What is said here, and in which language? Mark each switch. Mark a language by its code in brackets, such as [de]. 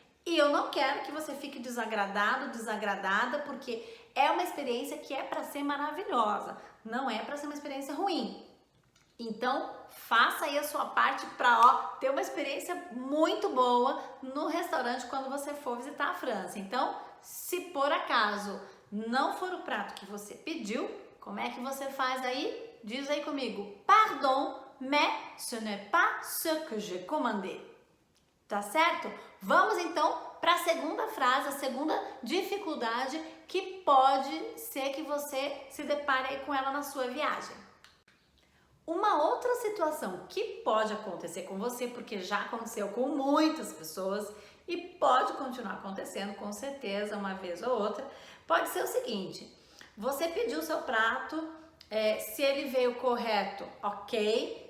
[pt] E eu não quero que você fique desagradado, desagradada, porque é uma experiência que é para ser maravilhosa, não é para ser uma experiência ruim. Então, faça aí a sua parte para ter uma experiência muito boa no restaurante quando você for visitar a França. Então, se por acaso não for o prato que você pediu, como é que você faz aí? Diz aí comigo. [fr] Pardon, mais ce n'est pas ce que j'ai commandé. [pt] Tá certo? Vamos então para a segunda frase, a segunda dificuldade que pode ser que você se depare aí com ela na sua viagem. Uma outra situação que pode acontecer com você, porque já aconteceu com muitas pessoas e pode continuar acontecendo com certeza uma vez ou outra, pode ser o seguinte: você pediu o seu prato, se ele veio correto, ok.